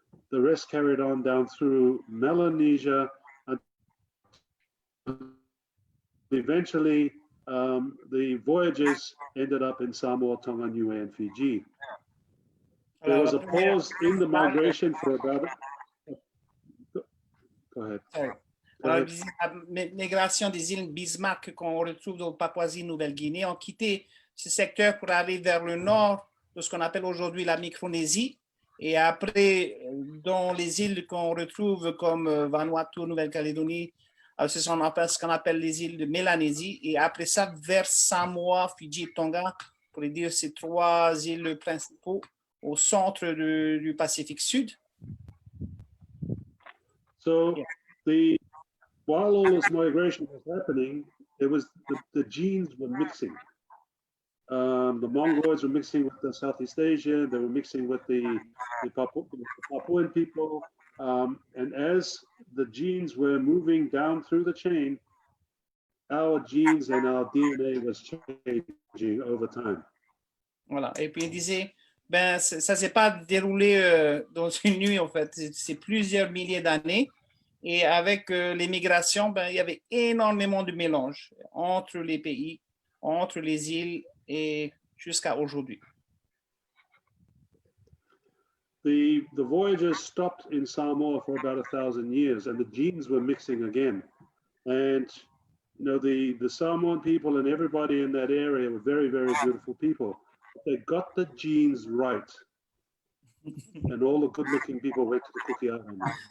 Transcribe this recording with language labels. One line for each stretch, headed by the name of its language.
English: The rest carried on down through Melanesia. Eventually, the voyages ended up in Samoa, Tonga, Niue, and Fiji. There was a pause in the migration for about... Go ahead. Sorry.
French: Alors, la migration des îles Bismarck qu'on retrouve dans Papouasie-Nouvelle-Guinée ont quitté ce secteur pour aller vers le nord de ce qu'on appelle aujourd'hui la Micronésie. Et après, dans les îles qu'on retrouve comme Vanuatu, Nouvelle-Calédonie, c'est ce qu'on appelle les îles de Mélanésie. Et après ça, vers Samoa, Fidji et Tonga, pour dire ces trois îles principaux au centre du Pacifique Sud.
English: So, while all this migration was happening, the genes were mixing. The Mongoloids were mixing with the Southeast Asian, they were mixing with the Papuan people, and as the genes were moving down through the chain, our genes and our DNA was changing over time.
French: Voilà, et puis il disait, ça ne s'est pas déroulé dans une nuit, en fait, c'est plusieurs milliers d'années. Et avec les migrations, il y avait énormément de mélanges entre les pays, entre les îles et jusqu'à aujourd'hui.
English: The voyagers stopped in Samoa for about 1,000 years, and the genes were mixing again. And you know, the Samoan people and everybody in that area were very, very beautiful people. They got the genes right, and all the good-looking people went to the Kuki Islands.